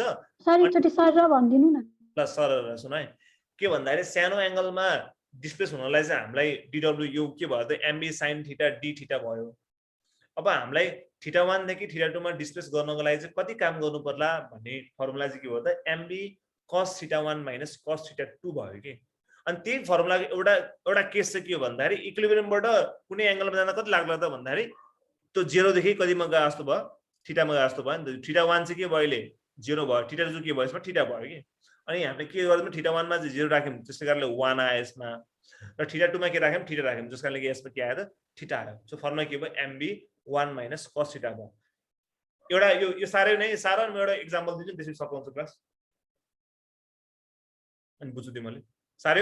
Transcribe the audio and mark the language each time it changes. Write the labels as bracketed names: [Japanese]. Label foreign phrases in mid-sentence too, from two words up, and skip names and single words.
[Nepali] सर एकचोटि सर र भनिदिनु न ल सर सुन है के भन्दाखेरि सानो एंगलमा डिस्प्लेस हुनलाई चाहिँ हामीलाई dw यो के भयो त mb sin थीटा d थीटा भयो अब हामीलाई थीटा 1 देखि थीटा 2 मा डिस्प्लेस गर्नको लागि चाहिँ कति काम गर्नु पर्ला भन्ने फर्मुला चाहिँ के हो त mb cos थीटा 1 माइनस cos थीटा 2 भयो के अनि त्यही फर्मुलाको एउटा केस चाहिँ के हो भन्दाखेरि इक्विलिब्रियमबाट कुनै एंगलमा जान कति लाग्ला त भन्दाखेरि त्यो 0 देखि कतिमा गए जस्तो भयो थीटामा गए जस्तो भयो नि त थीटा 1 चाहिँ के भयो अहिले 0 भयो थीटा 2 के भयो यसमा थीटा भयो के अनि हामीले के गर्छौं थीटा 1 मा चाहिँ 0 राख्यौं त्यसै कारणले 1 आयो यसमा र थीटा 2 मा के राख्यौं थीटा राख्यौं जस कारणले यसमा के आयो त थीटा आयो सो फर्मुला के भयो mb 1 माइनस cos थीटा भयो एउटा यो सारै नै सारा म एउटा एक्जाम्पल दिन्छु त्यसपछि सकाउँछु क्लास अनि बुझ्छु तिमीले सार्यो